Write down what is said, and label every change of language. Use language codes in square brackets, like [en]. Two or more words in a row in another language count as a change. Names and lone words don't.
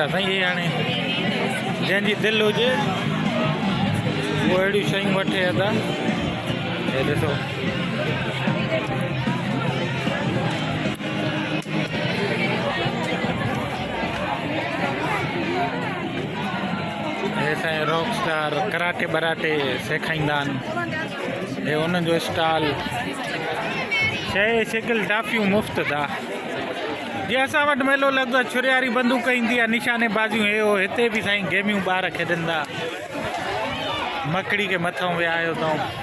[sd] साईं ये हाणे जंहिंजी दिलि हुजे उहो अहिड़ियूं शयूं वठे अदा हे ॾिसो हे साईं [en] rock star [sd] कराटे बराटे सेखारींदा आहिनि हे उन्हनि जो स्टॉल शइ शिकिल टाफियूं मुफ़्त था जीअं असां वटि मेलो लॻंदो आहे छुरियारी बंदूक ईंदी आहे निशाने बाज़ियूं हे हो हिते बि साईं गेमियूं ॿार खेॾंदा मकड़ी के मथां विहायो अथऊं